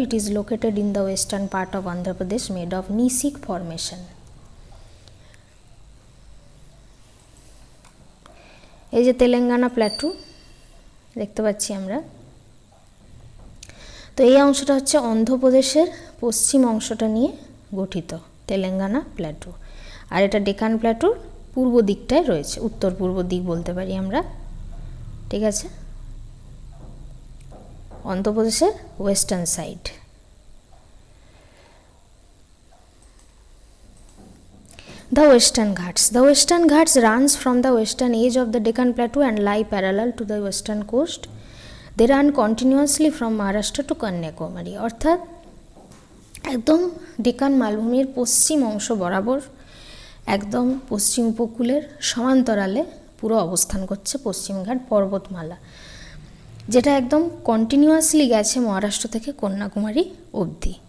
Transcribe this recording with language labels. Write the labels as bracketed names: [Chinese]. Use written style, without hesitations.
[English] It is located in the western part of Andhra Pradesh, made of Nisic formation. [Bangla] এই যে Telangana plateau দেখতে পাচ্ছি আমরা, তো এই অংশটা হচ্ছে অন্ধ্রপ্রদেশের পশ্চিম অংশটা নিয়ে গঠিত তেলেঙ্গানা প্ল্যাটু। আর এটা ডেকান প্ল্যাটুর পূর্ব দিকটায় রয়েছে, উত্তর পূর্ব দিক বলতে পারি আমরা, ঠিক আছে, অন্ধ্রপ্রদেশের western side. [English] The Western Ghats. The Western Ghats runs from the western edge of the Deccan Plateau and lie parallel to the western coast. They run continuously from Maharashtra to Kanyakumari. [Bangla] অর্থাৎ একদম ডেকান মালভূমির পশ্চিম অংশ বরাবর একদম পশ্চিম উপকূলের সমান্তরালে পুরো অবস্থান করছে পশ্চিমঘাট পর্বতমালা। যেটা একদম কন্টিনিউয়াসলি গেছে মহারাষ্ট্র থেকে কন্যাকুমারী অবধি।